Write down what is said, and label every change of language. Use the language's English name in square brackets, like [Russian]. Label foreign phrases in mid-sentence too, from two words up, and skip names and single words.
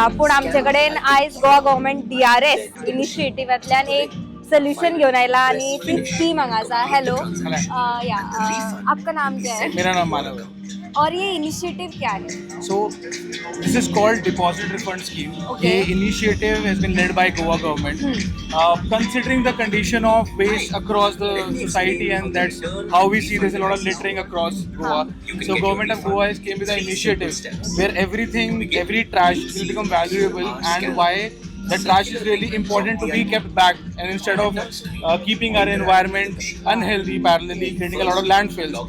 [Konkani] पूण आमचे कडेन आयज [English] Goa government [Konkani] DRS इनिशिएटिव्हांतल्यान एक सोल्यूशन घेवन आयला आनी ती स्कीम हांगा आसा. हॅलो, [Hindi] या आपका नाम क्या है? मेरा नाम मानव है. और ये इनिशिएटिव क्या है? [English] So this is called deposit refund scheme. Okay. The initiative has been led by Goa government. Considering the condition of waste across the society, and that's how we see there's a lot of littering across Goa. So government of Goa has came with an initiative where every trash will become valuable, and why the trash is really important to be kept back, and instead of keeping our environment unhealthy parallelly creating a lot of landfills.